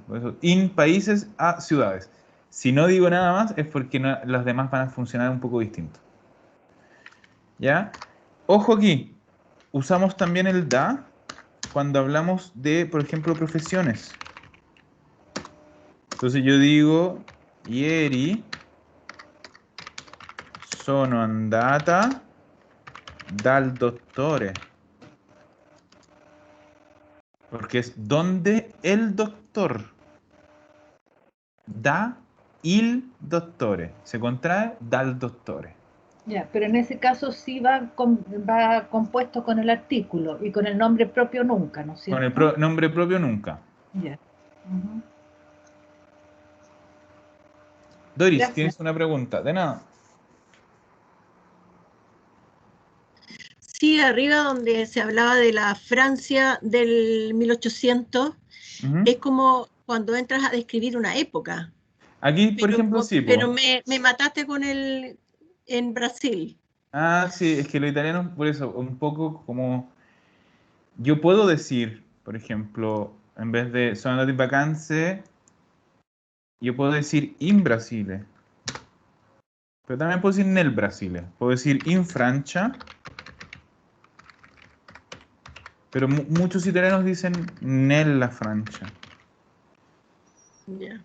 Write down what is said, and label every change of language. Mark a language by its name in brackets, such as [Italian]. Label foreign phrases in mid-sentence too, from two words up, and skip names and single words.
[Spanish] Por eso, in países a ciudades. Si no digo nada más es porque las demás van a funcionar un poco distinto. ¿Ya? Ojo aquí, usamos también el da cuando hablamos de, por ejemplo, profesiones. Entonces yo digo, [Italian] ieri sono andata dal dottore. [Spanish] Porque es donde el doctor. [Italian] Da il dottore. [Spanish] Se contrae [Italian] dal dottore. [Spanish] Ya, pero en ese caso sí va compuesto con el artículo y con el nombre propio nunca, ¿no es Con el cierto? nombre propio nunca. Ya. Ujú. Doris, Gracias. ¿tienes una pregunta? De nada. Sí, de arriba donde se hablaba de la Francia del 1800, Ujú. es como cuando entras a describir una época. Aquí, por ejemplo, sí, po. Pero me mataste con en Brasil. Ah, sí, es que lo italiano, por eso, un poco como... Yo puedo decir, por ejemplo, en vez de [Italian] sono andato in vacanze, [Spanish] yo puedo decir [Italian] in Brasile. [Spanish] Pero también puedo decir [Italian] nel Brasile. [Spanish] Puedo decir [Italian] in Francia. [Spanish] Pero muchos italianos dicen [Italian] nella Francia. [Spanish] Ya,